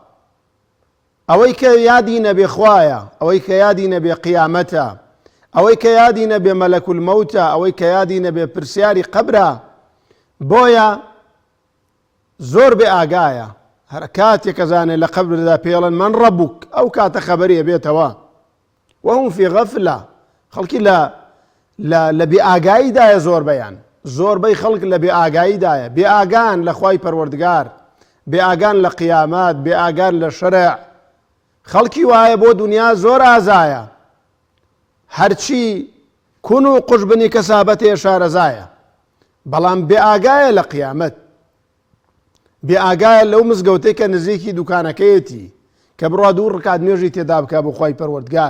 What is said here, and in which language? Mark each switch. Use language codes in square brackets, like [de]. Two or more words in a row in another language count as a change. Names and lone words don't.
[ckb] ئەوەی کە یادی نەبێ خوایە، ئەوەی کە یادی نەبێ قیامەتە، ئەوەی کە یادی نەبێ مەلەک المەوتە، ئەوەی کە یادی نەبێ پرسیاری قەبرە، بۆیە زۆر بێ ئاگایە. هەر کاتێک ئەزانێ لە قەبردا پێڵن [ar] من ڕەبوک، [ckb] ئەو کاتە خەبەریە بێتەوە. [ar] وهم في غفلة، [ckb] خەڵکی لە بێ ئاگاییدایە زۆربەیان، زۆربەی خەڵک لە بێ ئاگاییدایە، بێ ئاگان لە خوای پەروەردگار، بێ ئاگان لە قیامەت، بێ ئاگان لە شەرع. خەڵکی وایە بۆ دنیا زۆر ئازایە، هەرچی کون و قوشبنی کەسابەتێ شارەزایە، بەڵام بێ ئاگایە لە قیامەت، بێ ئاگایە لەو مزگەوتەی کە نزیکی دوکانەکەیەتی کە بڕوا دوو ڕکات نوێژی تێدا بکە بۆ خوای پەروەردگار.